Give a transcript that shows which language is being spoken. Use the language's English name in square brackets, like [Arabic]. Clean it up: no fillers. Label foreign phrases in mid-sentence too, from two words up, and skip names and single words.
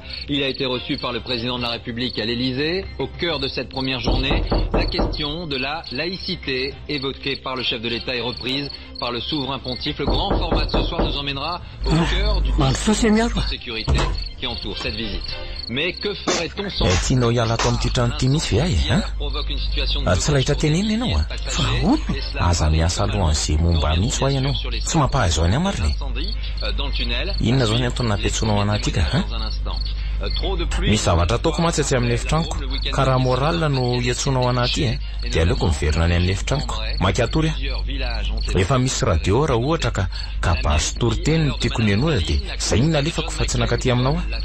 [French] Il a été reçu par le président de la République à l'Élysée. Au cœur de cette première journée, la question de la laïcité évoquée par le chef de l'État et reprise par le souverain pontife. Le grand format de ce soir nous emmènera au cœur du dispositif de sécurité qui entoure cette visite. Mais que ferait-on sans... [Malagasy] tianao hiala ato amin'ity trano ity misy ve ay tsy lahitra tenenina ianao aza miasa alohan'izay momba mihitsy ho ianao tsy mampahazo any amariny inona zao ny antony nampetsonao anaty ka misy zavatra ataoko matsatsy amin'ny efitraniko ka raha moralina no iantsonao anaty dia aleoko miverina any amin'ny efitraniko mankatory efa misy radio raha ohatra ka pastor teny no tiako ny enoana dia zay ny nalefako fa tsy nakaty aminao